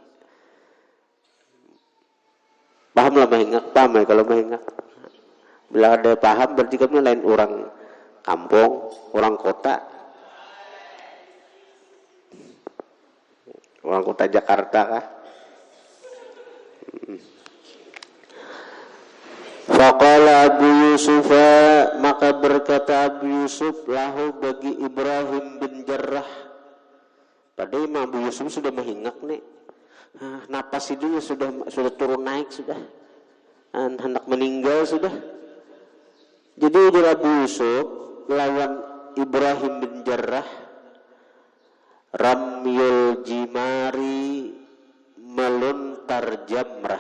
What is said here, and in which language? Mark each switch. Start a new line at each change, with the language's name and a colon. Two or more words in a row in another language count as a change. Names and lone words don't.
Banjar: Pahamlah mahingak, paham ya kalau mahingak.
Indonesian: Bila ada paham berarti kamu lain orang kampung, orang kota. Orang kota Jakarta kah? Faqala Abu Yusuf, maka berkata Abu Yusuf lahu bagi Ibrahim bin Jarrah.
Banjar: Padahal Imam Abu Yusuf sudah mahingak nih.
Indonesian: Napas hidungnya sudah turun naik sudah.
Banjar: Hendak meninggal sudah. Jadi Abu Yusuf lawan Ibrahim bin Jarrah,
Arabic: ramyul jimari,
Banjar: melontar jamrah.